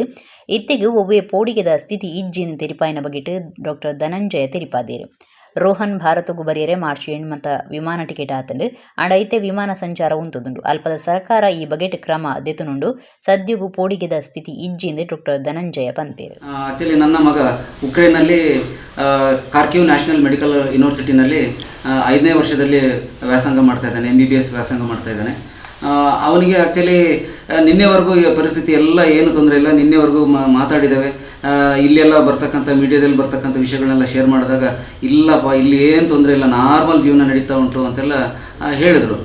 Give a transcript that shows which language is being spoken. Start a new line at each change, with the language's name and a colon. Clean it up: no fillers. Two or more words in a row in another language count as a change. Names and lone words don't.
Tulu: ಇತ್ತೆಗೆ ಒವ್ವೆ ಪೋಡಿಗೆದ ಸ್ಥಿತಿ ಇಜ್ಜಿನ ತೆರಿಪಾಯಿನ ಬಗೆಟ್ ಡಾಕ್ಟರ್ ಧನಂಜಯ ತೆರಿಪಾದೇರು. ರೋಹನ್ ಭಾರತಗೂ ಬರೆಯರೆ ಮಾರ್ಚ್ 8 ವಿಮಾನ ಟಿಕೆಟ್ ಆತಂಡು ಅಂಡೈತೆ ವಿಮಾನ ಸಂಚಾರ ಉಂತುದುಂಡು ಅಲ್ಪದ ಸರ್ಕಾರ ಈ ಬಗೆಟ್ ಕ್ರಮ ದೆತುನುಂಡು ಸದ್ಯಗೂ ಪೋಡಿಗೆದ ಸ್ಥಿತಿ ಇಜ್ಜಿಂದೆ ಡಾಕ್ಟರ್ ಧನಂಜಯ ಪಂತೇರು.
Kannada: ಆಕ್ಚುಲಿ ನನ್ನ ಮಗ ಉಕ್ರೇನ್ನಲ್ಲಿ ಕಾರ್ಕಿವ್ ನ್ಯಾಷನಲ್ ಮೆಡಿಕಲ್ ಯೂನಿವರ್ಸಿಟಿನಲ್ಲಿ 5ನೇ ವರ್ಷದಲ್ಲಿ ವ್ಯಾಸಂಗ ಮಾಡ್ತಾ ಇದ್ದಾನೆ, MBBS ವ್ಯಾಸಂಗ ಮಾಡ್ತಾ ಇದ್ದಾನೆ. ಅವನಿಗೆ ಆ್ಯಕ್ಚುಲಿ ನಿನ್ನೆವರೆಗೂ ಈ ಪರಿಸ್ಥಿತಿ ಎಲ್ಲ ಏನು ತೊಂದರೆ ಇಲ್ಲ, ನಿನ್ನೆವರೆಗೂ ಮಾತಾಡಿದ್ದೇವೆ. ಇಲ್ಲೆಲ್ಲ ಬರ್ತಕ್ಕಂಥ ಮೀಡಿಯಾದಲ್ಲಿ ಬರ್ತಕ್ಕಂಥ ವಿಷಯಗಳನ್ನೆಲ್ಲ ಶೇರ್ ಮಾಡಿದಾಗ ಇಲ್ಲಪ್ಪ ಇಲ್ಲಿ ಏನು ತೊಂದರೆ ಇಲ್ಲ, ನಾರ್ಮಲ್ ಜೀವನ ನಡೀತಾ ಉಂಟು ಅಂತೆಲ್ಲ ಹೇಳಿದರು.